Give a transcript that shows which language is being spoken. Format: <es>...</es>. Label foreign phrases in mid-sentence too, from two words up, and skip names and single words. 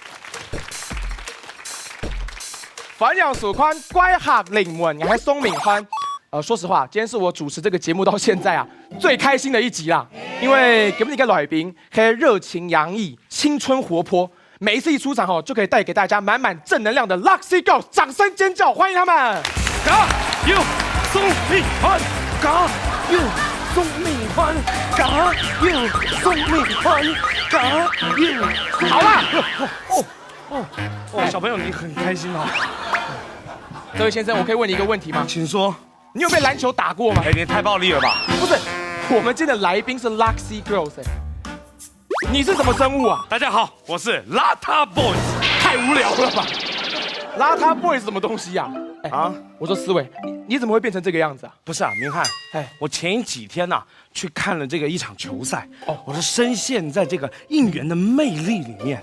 <zh>繁阳属宽，乖客领文，你还松敏欢。说实话，今天是我主持这个节目到现在啊最开心的一集啦，因为给你一个來賓，可以熱情洋溢、青春活潑，每一次一出場就可以帶給大家滿滿正能量的 Luxy Girls，掌聲尖叫，歡迎他們！加油，松敏歡，加油，松敏歡，加油，松敏歡，加油。好啦，小朋友你很開心哦。這位先生，我可以問你一個問題嗎？請說。你有被籃球打過嗎？你太暴力了吧！不是，我們今天的來賓是 Luxy Girls， 你是什麼生物啊？大家好，我是邋遢 boys，太無聊了吧？邋遢 boys 是什麼東西呀？啊，我說思偉，你怎麼會變成這個樣子啊？不是啊，明翰，我前幾天呐去看了這個一場球賽，我是深陷在這個應援的魅力裡面。</zh>